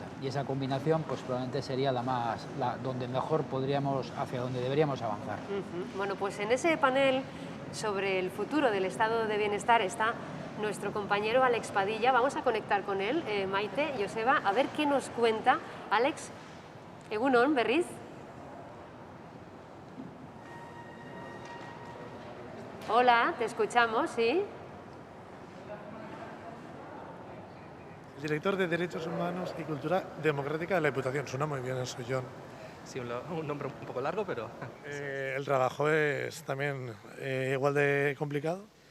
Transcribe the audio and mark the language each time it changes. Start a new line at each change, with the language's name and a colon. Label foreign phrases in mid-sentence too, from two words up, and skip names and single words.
Spanish: Y esa combinación pues probablemente sería donde mejor hacia donde deberíamos avanzar. Bueno, pues en ese panel sobre el futuro del estado de bienestar está nuestro compañero Alex Padilla. Vamos a conectar con él, Maite, Joseba, a ver qué nos cuenta. Alex,
Basque: egunon, berriz. Hola,
Spanish: te escuchamos, ¿sí? El director de Derechos Humanos y Cultura Democrática de la Diputación. Suena muy bien eso, John. Sí, un nombre un poco largo, pero... ¿El trabajo es también igual de complicado?